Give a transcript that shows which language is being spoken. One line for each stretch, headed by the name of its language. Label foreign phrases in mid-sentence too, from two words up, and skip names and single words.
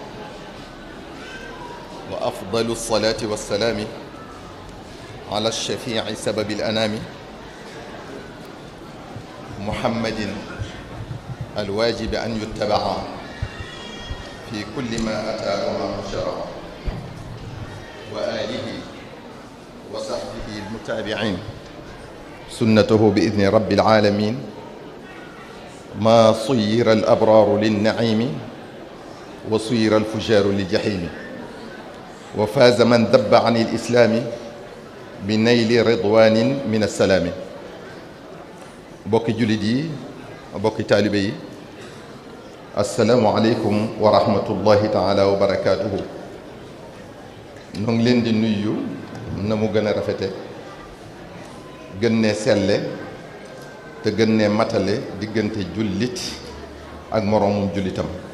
Arabic: وأفضل الصلاة والسلام على الشفيع سبب الأنام محمد الواجب أن يتبع في كل ما أتى وما شرع، وآله وصحبه المتابعين سنته بإذن رب العالمين. ما صير الأبرار للنعيم وصير الفجار للجحيم، وفاز من ذب عن الإسلام بنيل رضوان من السلام.
Wolof: bokki jullit yi, bokki taalibe yi,
Arabic: السلام عليكم ورحمة الله تعالى وبركاته.
Wolof: ñoo ngi leen di nuyu na mu gën a rafete, gën ne selle te gën ne matale diggante jullit ak moroomum jullitam.